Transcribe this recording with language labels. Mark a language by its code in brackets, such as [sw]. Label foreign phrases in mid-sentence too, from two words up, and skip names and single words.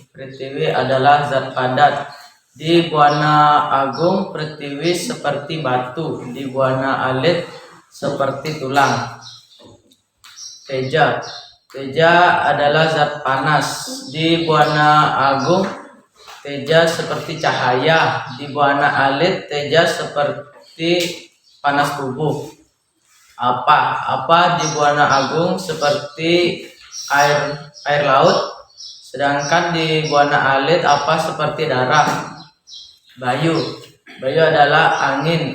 [id] Prithwi adalah zat padat. Di buana agung prithwi seperti batu, di buana alit seperti tulang. Teja. Teja adalah zat panas. Di buana agung teja seperti cahaya, di buana alit teja seperti panas tubuh. Apa di buana agung seperti air laut, sedangkan di buana alit apa seperti darah. Bayu. Bayu adalah angin.